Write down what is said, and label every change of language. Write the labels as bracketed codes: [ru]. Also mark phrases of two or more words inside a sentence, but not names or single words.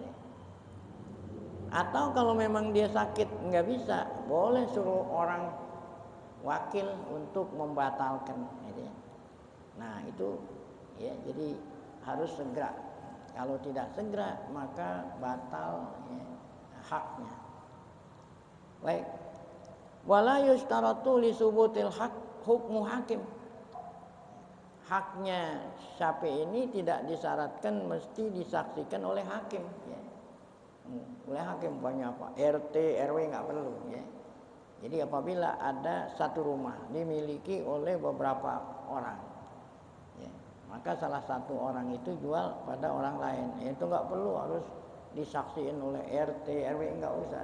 [id] Atau kalau memang dia sakit nggak bisa, boleh suruh orang wakil untuk membatalkan. Nah itu ya, jadi harus segera. Kalau tidak segera maka batal ya, haknya. Baik. [ar] ولا يشترط لثبوت الحق حكم حاكم. [id] Haknya Syafi'i ini tidak disyaratkan mesti disaksikan oleh hakim ya. Oleh hakim banyak apa? RT, RW nggak perlu ya. Jadi apabila ada satu rumah dimiliki oleh beberapa orang ya, maka salah satu orang itu jual pada orang lain, itu nggak perlu harus disaksikan oleh RT, RW, nggak usah.